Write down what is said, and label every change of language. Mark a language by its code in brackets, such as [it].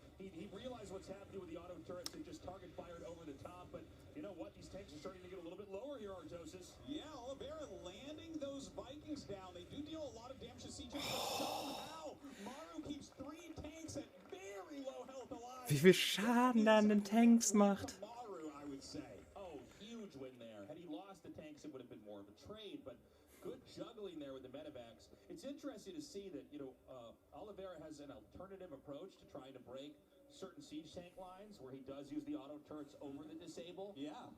[en] He realized what's happening with the auto turrets and just target fired over the top. But you know what? These tanks are starting to get a little bit lower here, Artosis. Yeah, Oliveira landing those Vikings down. They do deal a lot of damage to siege, but somehow Morrow keeps 3 tanks at very low health alive. [de] Wie viel Schaden da an den Tanks macht. [en] Morrow, I would say. Oh, huge win there. Had he lost the tanks, it would have been more of a trade, but good juggling there with the medevacs. It's interesting to see that, Oliveira has an alternative approach to trying to break certain siege tank lines where he does use the auto turrets over the disable. Yeah.